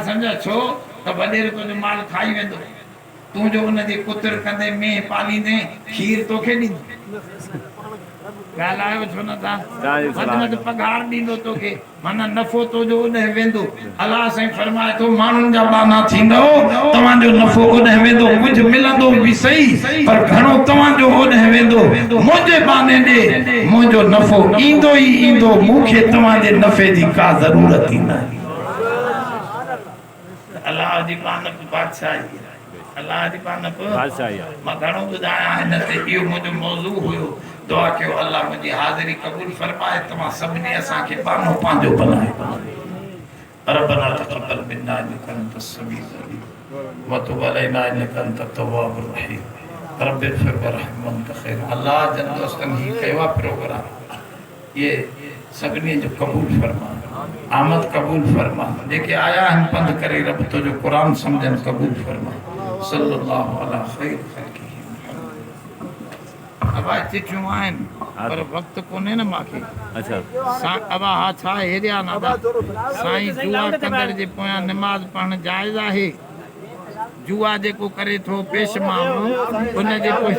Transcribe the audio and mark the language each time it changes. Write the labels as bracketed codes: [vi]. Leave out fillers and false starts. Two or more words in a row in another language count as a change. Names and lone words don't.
[sd] सम्झ छो त वॾेरे तुंहिंजो माल खाई वेंदो तूं जो उनजे कुतर कंदे मेंह पालींदे खीर तोखे ॾींदो ॻाल्हायो छो न था वधि पघार ॾींदो तोखे माना नफ़ो तुंहिंजो उॾे वेंदो अलाह साईं फरमाए थो माण्हुनि जा बाना थींदो तव्हांजो नफ़ो उॾे वेंदो कुझु मिलंदो बि सही पर घणो तव्हांजो उॾे वेंदो मुंहिंजे बाने ॾे मुंहिंजो नफ़ो ईंदो ई ईंदो मूंखे तव्हांजे नफ़े जी का ज़रूरत ई न अलाह जी बानप बादशाही अलाह जी बानप बादशाही मां घणो ॿुधायां हिन ते इहो मुंहिंजो मौज़ू हुयो दुआ कयो अल्लाह मुंहिंजी हाज़िरी क़बूल फरमाए तव्हां सभिनी असांखे बानो पंहिंजो बनाए [ar] ربنا تقبل منا إنك أنت السميع العليم و تب علينا إنك أنت التواب الرحيم رب اغفر وارحم وأنت خير [sd] अल्लाह जन दोस्तनि ही कयो प्रोग्राम ये सभिनी जो क़बूल फरमा आमद कबूल फरमा जेके आया आहिनि पंध करे रब तुंहिंजो क़ुरान सम्झनि क़बूल फरमा [ar] صلى الله على خير خلقه [sd] अबा चिठियूं आहिनि पर वक़्तु कोन्हे न मूंखे अच्छा अबा हा छा हेरिया न साईं जुआ कंदड़ जे पोयां निमाज़ पढ़णु जाइज़ आहे जुआ जेको करे थो पेश माण्हू उन जे